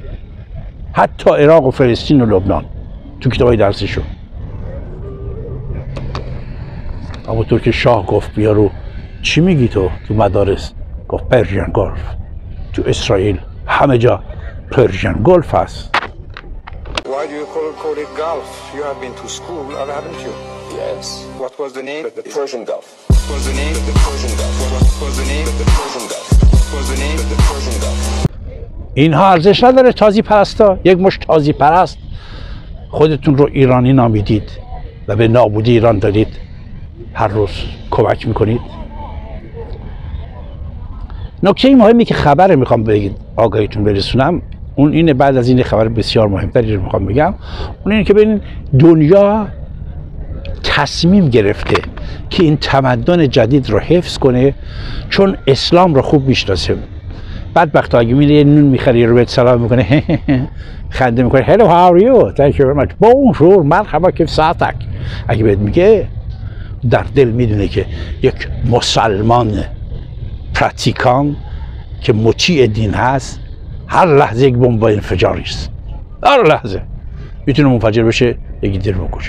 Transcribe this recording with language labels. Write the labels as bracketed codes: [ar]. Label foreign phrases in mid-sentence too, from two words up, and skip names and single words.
[fa] حتی عراق و فلسطین و لبنان تو کتابای درسیشون. اما تو که شاه گفت بیا رو چی میگی تو مدارس؟ گفت [en] Persian Gulf. [fa] تو اسرائیل همه جا [en] Persian Gulf [fa] هست. [en] Why do you call it Gulf? You have been to school, haven't you? Yes. What was the name? The Persian Gulf. What was the name? The Persian Gulf. What was the name? The Persian Gulf. What was the name? The Persian Gulf. [fa] اینها ارزش نداره. تازی پرستا، یک مشت تازی پرست خودتون رو ایرانی نامیدید و به نابودی ایران دارید هر روز کمک میکنید. نکته مهمی که خبر میخوام بگید آگاهیتون برسونم اون اینه، بعد از این خبر بسیار مهمتری رو میخوام بگم، اون اینه که ببینید دنیا تصمیم گرفته که این تمدن جدید رو حفظ کنه چون اسلام رو خوب میشناسه. بدبخت اگه میره یه نون میخره رو بهت سلام میکنه خنده میکنه [en] hello how are you thank you very much [fa] bonjour [ar] مرحبا کیف ساعتک، [fa] اگه بهت میگه در دل میدونه که یک مسلمان پراتیکان که مطیع دین هست هر لحظه یک بمب انفجاری است. هر لحظه میتونه منفجر بشه یکی دل بکشه.